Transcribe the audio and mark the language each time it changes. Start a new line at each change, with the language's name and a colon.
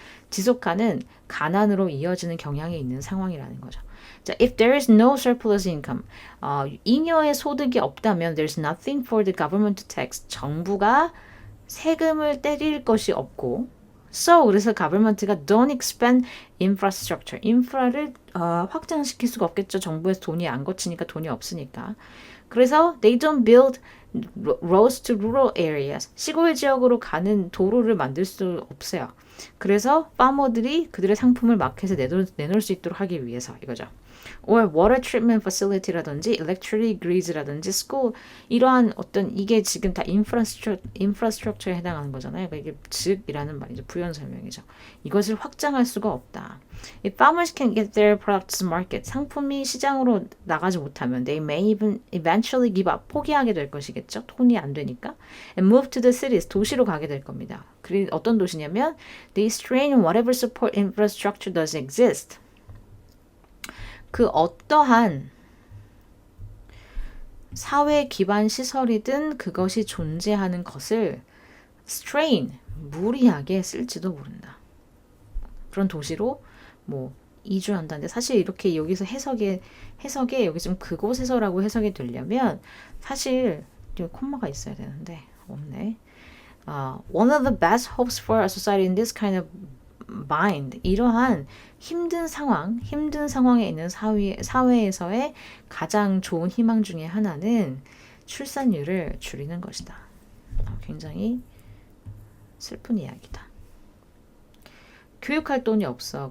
Korean: 지속하는 가난으로 이어지는 경향이 있는 상황이라는 거죠.
English: 자, if there is no surplus income,
Korean: 잉여의 소득이 없다면
English: there's nothing for the government to tax.
Korean: 정부가 세금을 때릴 것이 없고 So, 그래서 government가
English: don't expand infrastructure.
Korean: 인프라를 확장시킬 수가 없겠죠. 정부에서 돈이 안 거치니까 돈이 없으니까.
English: 그래서 they don't build roads to rural areas.
Korean: 시골 지역으로 가는 도로를 만들 수 없어요. 그래서 파머들이 그들의 상품을 마켓에 내놓을 수 있도록 하기 위해서 이거죠. or water treatment facility라든지 electric grids라든지 school 이러한 어떤 이게 지금 다 infrastructure에 해당하는 거잖아요. 그러니까 이게 즉이라는 말이죠. 부연 설명이죠. 이것을 확장할 수가 없다.
English: If farmers can get their products to market,
Korean: 상품이 시장으로 나가지 못하면
English: they may even eventually give up,
Korean: 포기하게 될 것이겠죠. 돈이 안 되니까.
English: And move to the cities,
Korean: 도시로 가게 될 겁니다. 어떤 도시냐면
English: they strain whatever support infrastructure does exist.
Korean: 그 어떠한 사회 기반 시설이든 그것이 존재하는 것을 strain, 무리하게 쓸지도 모른다. 그런 도시로 뭐 이주한다는데 사실 이렇게 여기서 해석에 여기 좀 그곳에서라고 해석이 되려면 사실 콤마가 있어야 되는데 없네.
English: one of the best hopes for a society in this kind of bind.
Korean: 이러한 힘든 상황에 있는 사회에서의 가장 좋은 희망 중에 하나는 출산율을 줄이는 것이다. 굉장히 슬픈 이야기다. 교육할 돈이 없어.